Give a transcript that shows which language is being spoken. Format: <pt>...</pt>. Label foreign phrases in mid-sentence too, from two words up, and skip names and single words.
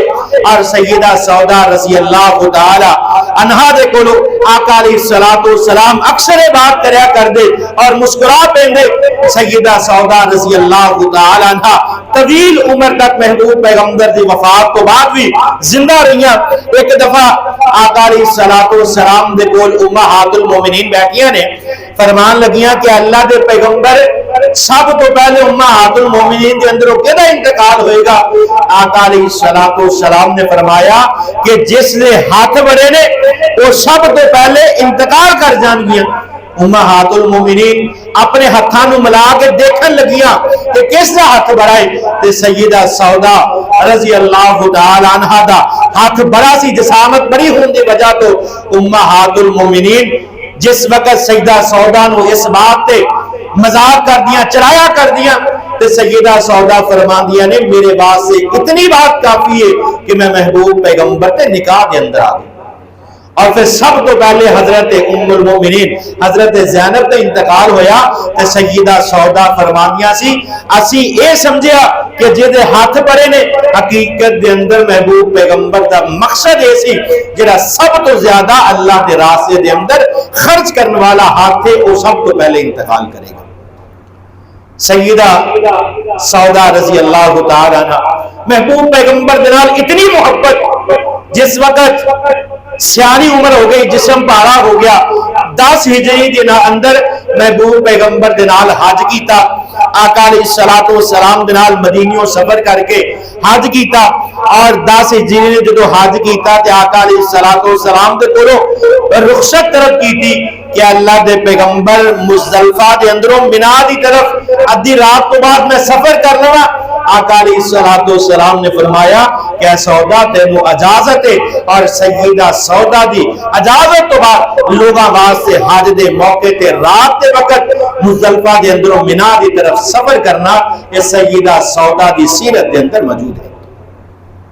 <pa>اور سیدہ سودا رضی اللہ تعالی عنہا دے کولو آقا علیہ السلام اکثر بات کریا کر دے اور مسکرا پیندے. سیدہ سودا رضی اللہ تعالی عنہا طویل عمر تک محبوب پیغمبر دی وفات کو بعد بھی زندہ رہیاں. ایک دفعہ آقا علیہ السلام دے کول امہات المومنین بیٹھیاں نے، فرمان لگیاں کہ اللہ دے پیغمبر سب تو پہلے امہات المومنین دے اندروں کیدا انتقال ہوئے گا؟ آقا علیہ السلام نے فرمایا کہ جس نے ہاتھ بڑے نے وہ سب تو پہلے انتقال کر جان گیا. امہات المومنین اپنے ہتھاں نو ملا کے دیکھن لگیاں کہ کس دا ہاتھ بڑا ہے، تے سیدہ سودا رضی اللہ تعالی عنہا دا ہاتھ بڑا سی، جسامت بڑی ہون دی وجہ تو امہات المومنین جس وقت سیدہ سودا نو اس بات تے مذاق کر دیا، چرایا کر دیا، تے سیدہ سودا فرماندیاں نے میرے واسطے اتنی بات کافی ہے کہ میں محبوب پیغمبر تے نکاح دے اندر آ گئی. اور پھر سب تو پہلے حضرت ام المومنین حضرت زینب تے انتقال ہویا تے سیدہ سودا فرماندیاں سی اسی اے سمجھیا کہ جے ہاتھ بڑے نے، حقیقت دے اندر محبوب پیغمبر دا مقصد اے سی جڑا سب تو زیادہ اللہ دے راستے دے اندر خرچ کرنے والا ہاتھ ہے وہ سب تو پہلے انتقال کرے گا. سیدہ سودا رضی اللہ تعالی عنہ محبوب پیغمبر دے نال اتنی محبت، جس وقت سیانی عمر ہو گئی، جسم پارا ہو گیا، 10 ہجری کے اندر محبوب پیغمبر دے نال حج کیتا. آقا علیہ السلام دے نال مدینیوں سفر کر کے حج کیتا. اور 10 ہجری نے جدو حج کیتا تے آقا علیہ السلام دے کولو رخصت طلب کیتی کہ اللہ دے پیغمبر مزدلفہ دے اندروں منا دی طرف ادھی رات تو بعد میں سفر کر لواں. آقا علیہ السلام نے فرمایا کہ سودا تینوں اجازت ہے، اور سیدہ سودا دی اجازت تو بعد لوگاں واسطے حج دے موقع تے رات دے وقت مزدلفہ دے اندروں منا دی طرف سفر کرنا یہ سیدہ سودا دی سیرت دے اندر موجود ہے.</pa>